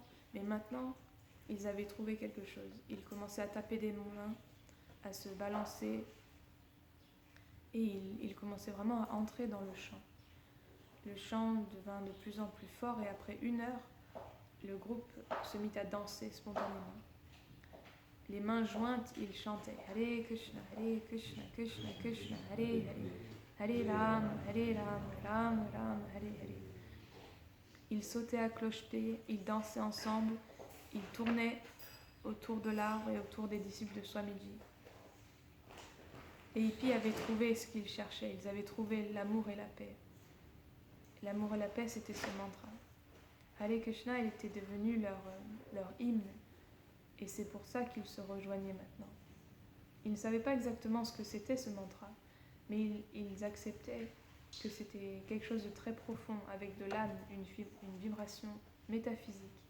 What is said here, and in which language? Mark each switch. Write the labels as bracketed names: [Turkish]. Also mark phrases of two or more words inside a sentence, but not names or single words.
[French] Mais maintenant, ils avaient trouvé quelque chose. Ils commençaient à taper des mains, à se balancer, et ils commençaient vraiment à entrer dans le chant. Le chant devint de plus en plus fort, et après 1 heure, le groupe se mit à danser spontanément. Les mains jointes, ils chantaient [Sanskrit] Hare Krishna, Krishna Krishna, Hare Hare, Hare Ram, Ram Ram, Hare Hare. [French] Ils sautaient à cloche-pied, ils dansaient ensemble, ils tournaient autour de l'arbre et autour des disciples de Swamiji. Les hippies avaient trouvé ce qu'ils cherchaient, ils avaient trouvé l'amour et la paix. L'amour et la paix, c'était ce mantra. [Sanskrit] Hare Krishna, [French] il était devenu leur hymne, et c'est pour ça qu'ils se rejoignaient maintenant. Ils ne savaient pas exactement ce que c'était ce mantra, mais ils acceptaient que c'était quelque chose de très profond, avec de l'âme, une vibration métaphysique.